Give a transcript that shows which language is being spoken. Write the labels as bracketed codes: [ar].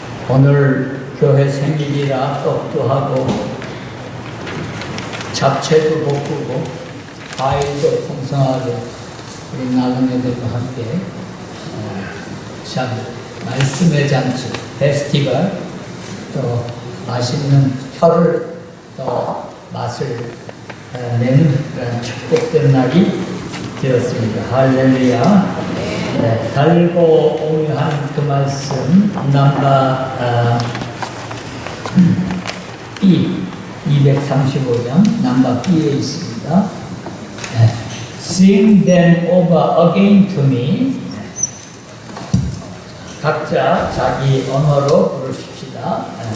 [ko] 오늘 교회 생일이라 떡도 하고 잡채도 볶고 과일도 풍성하게 우리 나그네들과 함께 참 말씀의 잔치 페스티벌 또 맛있는 혀를 또 맛을 내는 그런 축복된 날이 되었습니다. 할렐루야. 네, 달고 오묘한 그 말씀 넘버 B 235장 넘버 B에 있습니다. 네. [en] Sing them over again to me. [ko] 각자 자기 언어로 부르십시다.